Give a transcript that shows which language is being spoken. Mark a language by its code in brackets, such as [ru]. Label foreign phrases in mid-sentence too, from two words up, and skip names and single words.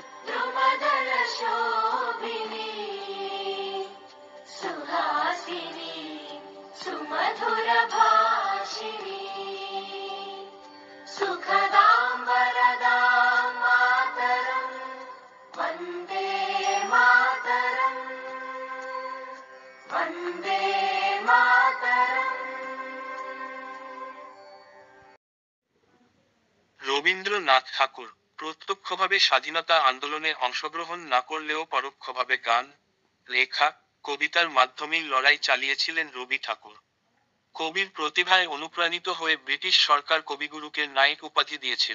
[sa] द्रुमदलशोभिनी सुहासिनी सुमधुरभाषिणी सुखदां वरदां मातरम् वन्दे मातरम् वन्दे मातरम्। [bn] রবীন্দ্রনাথ ঠাকুর প্রত্যক্ষভাবে স্বাধীনতা আন্দোলনে অংশগ্রহণ না করলেও পরোক্ষভাবে গান, লেখা, কবিতার মাধ্যমেই লড়াই চালিয়েছিলেন রবি ঠাকুর। কবির প্রতিভায় অনুপ্রাণিত হয়ে ব্রিটিশ সরকার কবিগুরুকে নাইট উপাধি দিয়েছিল।